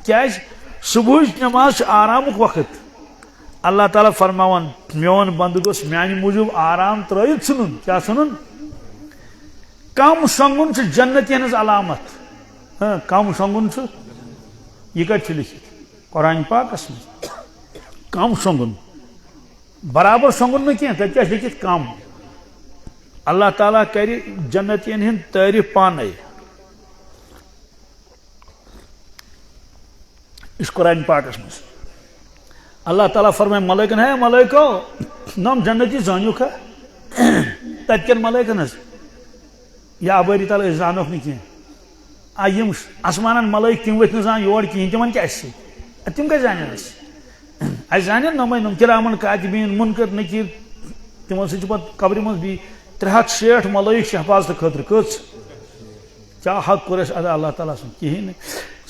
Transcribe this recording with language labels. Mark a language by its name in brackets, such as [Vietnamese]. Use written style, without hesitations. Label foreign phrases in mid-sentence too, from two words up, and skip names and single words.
[Kashmiri] کیٛازِ صبحٕچ نماز چھِ آرامُک وقت اللہ تعالیٰ فرماوان میون بندٕ گوٚژھ میانہِ موٗجوٗب آرام ترٲیِتھ ژھٕنُن کیٛاہ ژھٕنُن کم شۄنٛگُن چھُ جنتی ہٕنٛز علامت کم شۄنٛگُن چھُ یہِ کتہِ چھُ لیکھِتھ قرآن پاکس منٛز کم شۄنٛگُن برابر شۄنٛگُن نہٕ کینٛہہ تتہِ کیٛاہ چھُ لیکھِتھ کم اللہ تعالیٰ کرِ جنتین ہٕنٛدۍ تعریٖف پانے یہِ چھُ قرآن پاکس منٛز اللہ تعالیٰ فرمائے ملائکن ہے ملائکو نم جنتی زانیوکھا تتہِ کٮ۪ن ملائکن حظ یا بٲری تعالیٰ أسۍ زانوکھ نہٕ کینٛہہ یِم آسمانن ملائک تِم ؤتھۍ نہٕ زانٛہہ یور کِہیٖنۍ تِمن کیٛاہ آسہِ تِم کتہِ زانن اَسہِ زانن نۄمے نۄم کِرامن کاتِبیٖن مُنکر نکیٖر تِمن سۭتۍ چھِ پتہٕ قبرِ منٛز بیٚیہِ 360 ملائک چھِ حفاظتہٕ خٲطرٕ کٔژ کیٛاہ حق کوٚر اَسہِ ادا اللہ تعالیٰ سُنٛد کِہیٖنۍ نہٕ